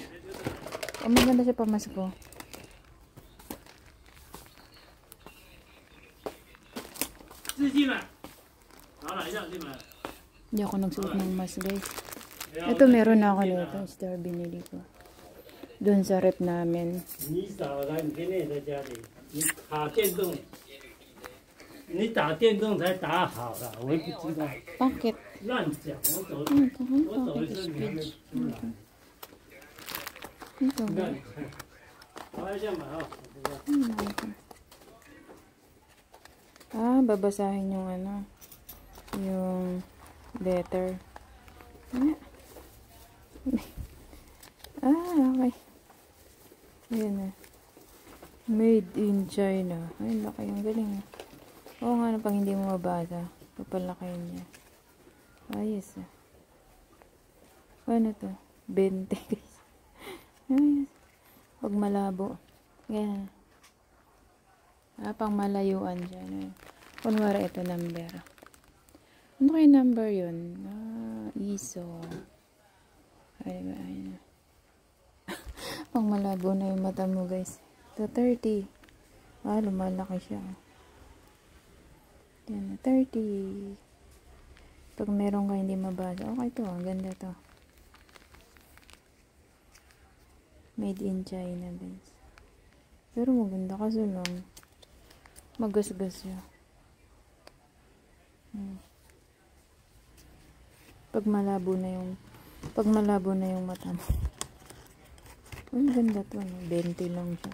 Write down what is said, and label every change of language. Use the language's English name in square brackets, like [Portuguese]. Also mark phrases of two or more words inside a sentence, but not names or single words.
[Filipino] Oh, maganda siya pamasko. Hindi ako nagsuot ng mask guys. Ito meron na ako nito. Star binili ko. Doon sa rep namin. [Chinese] 你打电动才打好了，我也不知道。 [Filipino] Bakit? [Chinese] 乱讲，我走一次你还没出来。 [Filipino] Ito [Chinese] 你 [Filipino] ba? [Chinese] 看，你看，好，先买啊。 [Filipino] Ah, babasahin yung ano. Yung letter. Ah, okay. Ayan na. [English] Made in China. [Filipino] Ay, laki yung galing. Oo nga, pag hindi mo mabasa, papalakihin niya. Ayos ah. Ano to? 20 guys. Ayos. Pag malabo. Ganyan. Ah, pang malayuan siya. Ano? Kunwari ito number. Ano kayo number yun? Ah, ISO. Ay, diba? Ayun. Pang malabo na yung mata mo guys. Ito 30. Ah, lumalaki siya. Yan, 30. Pag meron ka hindi mabasa. Okay to, ang ganda to. [English] Made in China guys. [Filipino] Pero maganda kasi lang. Magasgas siya. Pag malabo na yung mata mo. Ang ganda to, no? 20 lang siya.